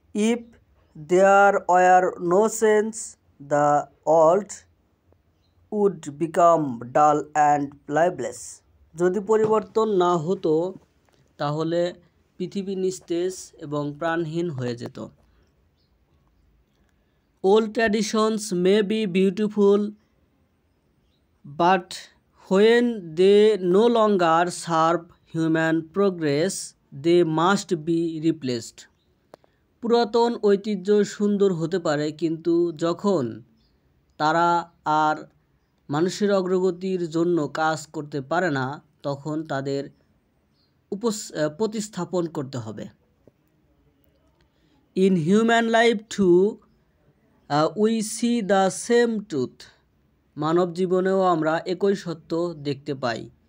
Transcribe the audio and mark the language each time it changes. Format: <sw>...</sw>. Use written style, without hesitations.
<en>If there were no change, the old would become dull and lifeless.</en> <bn>যদি পরিবর্তন না হতো তাহলে পৃথিবী নিস্তেজ এবং প্রাণহীন হয়ে যেত।</bn> <en>Old traditions may be beautiful, but when they no longer serve human progress, they must be replaced.</en> <bn>পুরাতন ঐতিহ্য সুন্দর হতে পারে, কিন্তু যখন তারা আর মানুষের অগ্রগতির জন্য কাজ করতে পারে না, তখন তাদের প্রতিস্থাপন করতে হবে।</bn> <en>In human life too, we see the same truth.</en> <bn>মানব জীবনেও আমরা একই সত্য দেখতে পাই।</bn>